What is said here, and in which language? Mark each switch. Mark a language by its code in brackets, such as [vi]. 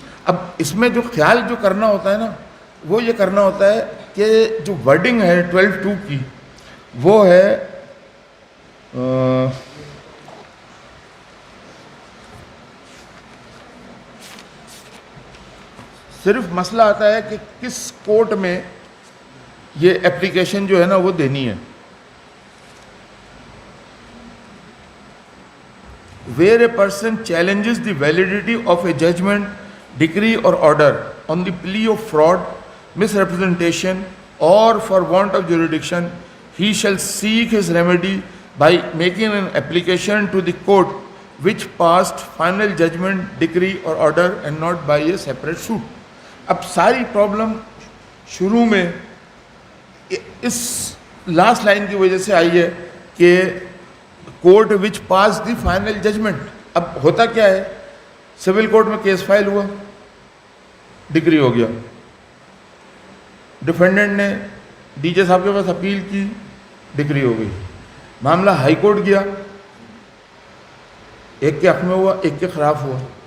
[ur] اب اس میں جو خیال جو کرنا ہوتا ہے نا, وہ یہ کرنا ہوتا ہے کہ جو ورڈنگ ہے 12(2) کی, وہ ہے صرف مسئلہ آتا ہے کہ کس کورٹ میں یہ اپلیکیشن جو ہے نا وہ دینی ہے. [en] Where a person challenges the validity of a judgment, decree or order on the plea of fraud, misrepresentation or for want of jurisdiction, he shall seek his remedy by making an application to the court which passed final judgment, decree or order and not by a separate suit. [ur] اب ساری problem شروع میں اس last line کی وجہ سے آئی ہے کہ [en] Court which pass the final judgment. [ur] اب ہوتا کیا ہے, سول کورٹ میں کیس فائل ہوا, ڈگری ہو گیا, ڈیفینڈنٹ نے ڈی جے صاحب کے پاس اپیل کی, ڈگری ہو گئی, معاملہ ہائی کورٹ گیا, ایک کے حق میں ہوا, ایک کے خلاف ہوا.